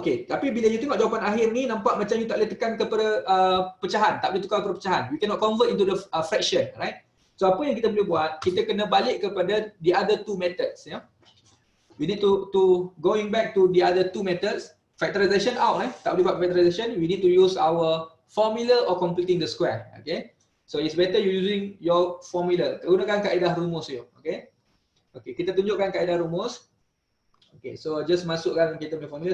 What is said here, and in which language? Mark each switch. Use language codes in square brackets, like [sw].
[ms] Okay, tapi bila you tengok jawapan akhir ni, nampak macam you tak boleh tekan kepada pecahan, tak boleh tukar kepada pecahan. [en] We cannot convert into the fraction, right? [ms] So apa yang kita boleh buat, kita kena balik kepada [en] the other two methods, [ms] ya. [en] We need to going back to the other two methods. Factorization out, [ms] tak boleh buat [en] factorization. We need to use our formula or completing the square, okay. So it's better you using your formula. [ms] Gunakan kaedah rumus [en] you, okay. [ms] Okay, kita tunjukkan kaedah rumus. Okay, so just masukkan kita punya formula.